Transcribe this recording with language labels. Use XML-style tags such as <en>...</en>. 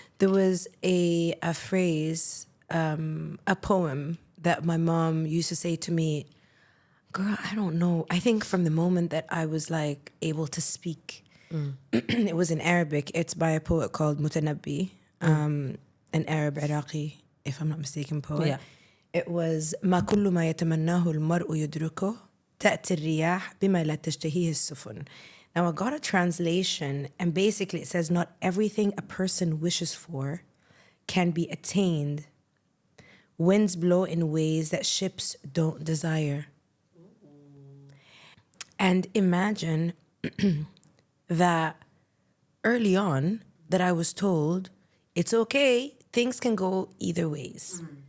<en>There was a phrase, a poem that my mom used to say to me. Girl, I don't know. I think from the moment that I was like able to speak, it was in Arabic. It's by a poet called Mutanabbi, an Arab Iraqi, if I'm not mistaken, poet. Yeah. It was</en> <ar>ما كل ما يتمناه المرء يدركه تأتي الرياح بما لا تشتهيه السفن.</ar> <en>Now I got a translation and basically it says not everything a person wishes for can be attained. Winds blow in ways that ships don't desire. And imagine that early on that I was told, it's okay, things can go either ways.</en>